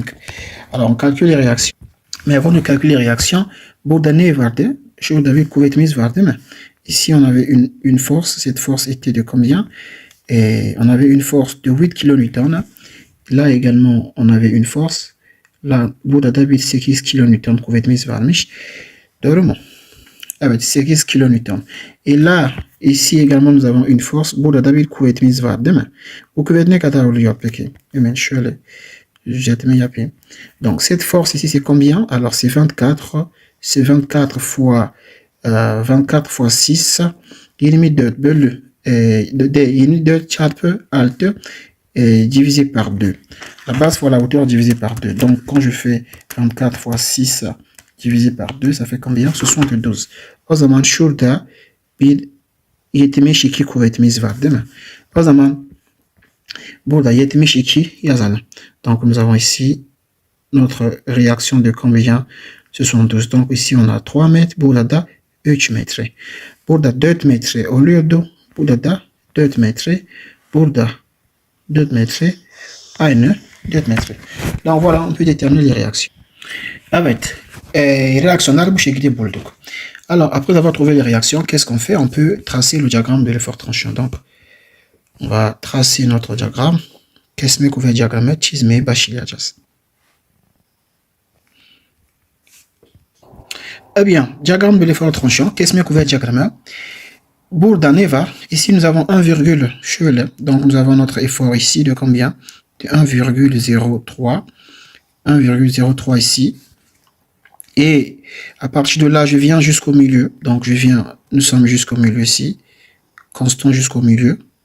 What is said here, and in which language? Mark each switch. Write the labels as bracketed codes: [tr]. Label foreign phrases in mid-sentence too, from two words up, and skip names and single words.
[fr] Alors, on calcule les réactions. Mais avant de calculer les réactions, ici, on avait une force. Cette force était de combien? Et on avait une force de 8 kN. Là également, on avait une force. Là, [tr] burada da bir 8 kilonewton kuvvetimiz varmış. Doğru mu? Evet, 8 kilonewton. [fr] Et là, ici également, nous avons une force. [tr] Burada da bir kuvvetimiz var, değil mi? Bu kuvvet ne kadar oluyor peki? Hemen şöyle jetme yapayım. [fr] Donc, cette force ici, c'est combien? Alors, c'est 24. C'est 24 fois 6. [tr] 24 bölü 24 çarpı 6 [fr] divisé par [tr] 2. [fr] La base fois la hauteur divisé par 2. Donc, quand je fais 24 fois 6 divisé par 2, ça fait combien? 72. [tr] O zaman şurada bir 72 kuvvetimiz var, değil mi? O zaman burada 72 yazalım. [fr] Donc, nous avons ici notre réaction de combien? 72. Donc, ici, on a 3 mètres. [tr] Burada da 3 metre. Burada 4 metre oluyordu. Burada da 4 metre. Burada 4 metre. Aynı 4 metre. [fr] Donc, voilà, on peut déterminer les réactions. [tr] Evet. Réactionnel bu şekilde bulduk. [fr] Alors, après avoir trouvé les réactions, qu'est-ce qu'on fait? On peut tracer le diagramme de l'effort tranchant. Donc, on va tracer notre diagramme. [tr] Kesme kuvvet diagramı çizmeye başlayacağız. [fr] Eh bien, diagramme de l'effort tranchant. [tr] Kesme kuvvet diagramı. Burada ne var? [fr] Ici, nous avons 1, şöyle. Donc, nous avons notre effort ici de combien? De 1,03. 1,03 ici. Et à partir de là, je viens jusqu'au milieu. Donc, nous sommes jusqu'au milieu ici. Constant jusqu'au milieu.